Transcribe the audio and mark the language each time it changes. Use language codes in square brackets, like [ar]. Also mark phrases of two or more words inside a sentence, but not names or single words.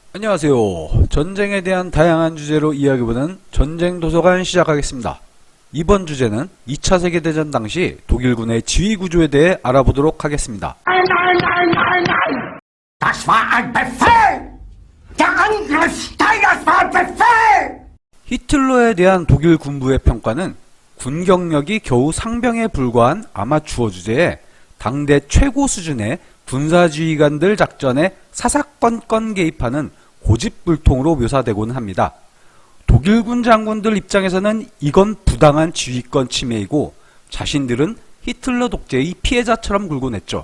[ko] 안녕하세요. 전쟁에 대한 다양한 주제로 이야기해보는 전쟁도서관 시작하겠습니다. 이번 주제는 2차 세계대전 당시 독일군의 지휘구조에 대해 알아보도록 하겠습니다. [de] Das war ein Befehl! Der Angriff Steiners war ein Befehl! [ko] 히틀러에 대한 독일 군부의 평가는 군 경력이 겨우 상병에 불과한 아마추어 주제에 당대 최고 수준의 군사지휘관들 작전에 사사건건 개입하는 고집불통으로 묘사되곤 합니다. 독일군 장군들 입장에서는 이건 부당한 지휘권 침해이고 자신들은 히틀러 독재의 피해자처럼 굴곤 했죠.